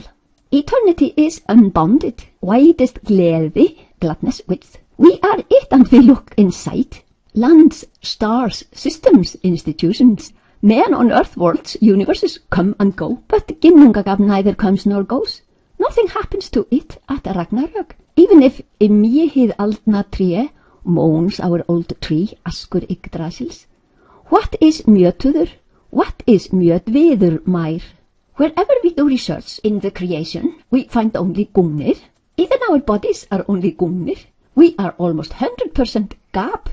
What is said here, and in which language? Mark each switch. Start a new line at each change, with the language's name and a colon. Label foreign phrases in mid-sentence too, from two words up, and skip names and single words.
English: Eternity is unbounded, widest gleði, gladness, width. We are it and we look inside. Lands, stars, systems, institutions, men on earth, worlds, universes come and go, but ginnungagap neither comes nor goes. Nothing happens to it at Ragnarök. Even if
Icelandic: hið aldna tré
English: moans our old tree, Askur Yggdrasils. What is mjötuður? What is mjötviðurmær? Wherever we do research in the creation, we find only Gungnir. Even our bodies are only Gungnir. We are almost 100% gap.